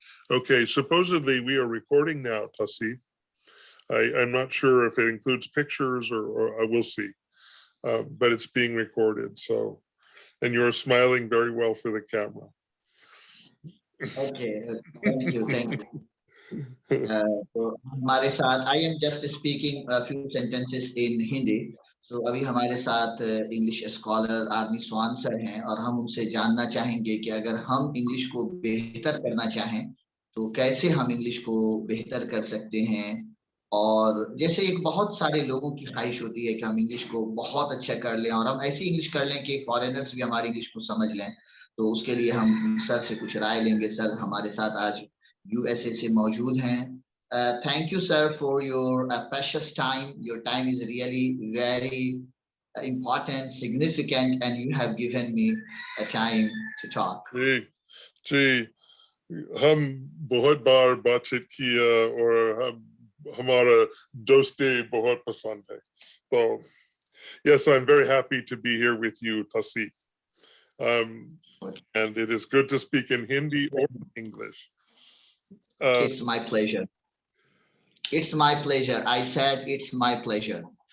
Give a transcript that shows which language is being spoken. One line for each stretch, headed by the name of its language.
English: Okay, supposedly we are recording now, Tasif. I'm not sure if it includes pictures or I will see, but it's being recorded. So, and you're smiling very well for the camera. Okay, thank you, thank you.
Hindi: तो हमारे साथ
English: I am just speaking a few sentences in Hindi.
Hindi: So अभी हमारे साथ English scholar Arnie स्वान sir हैं और हम उनसे जानना चाहेंगे कि अगर हम इंग्लिश को बेहतर करना चाहें तो कैसे हम इंग्लिश को बेहतर कर सकते हैं। और जैसे एक बहुत सारे लोगों की ख्वाहिश होती है कि हम इंग्लिश को बहुत अच्छा कर लें और हम ऐसी इंग्लिश कर लें कि फॉरेनर्स भी हमारी इंग्लिश को समझ लें। तो उसके लिए हम सर से कुछ राय लेंगे। सर हमारे साथ आज यूएसए से मौजूद हैं।
English: Thank you, sir, for your precious time. Your time is really very important, significant, and you have given me a time to talk.
Hindi: जी, हम बहुत बार बातचीत किया और हमारा दोस्ती बहुत पसंद है।
English: So, yes, I'm very happy to be here with you, Tasif. And it is good to speak in Hindi or English. It's my pleasure. It's my pleasure. I said it's my pleasure.